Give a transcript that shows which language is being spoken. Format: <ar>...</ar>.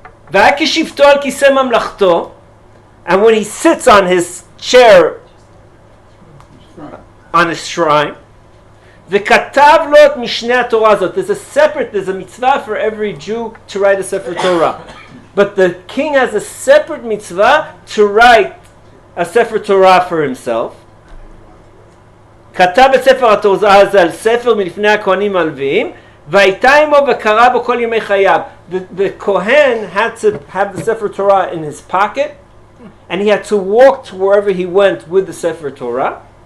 <he>V'hakishivto al kiseh mamlachto,</he> <en>and when he sits on his chair, on his shrine,</en> <he>v'katav lo et mishnei Torah zot.</he> <en>There's a mitzvah for every Jew to write a Sefer Torah. But the king has a separate mitzvah to write a Sefer Torah for himself.</en> <he>כתב את ספר התורה הזה על ספר מלפני הכהנים הלוויים, והייתה עמו וקרא בו כל ימי חייו.</he> <en>The Kohen had to have the Sefer Torah in his pocket, and he had to walk to wherever he went with the Sefer Torah.</en>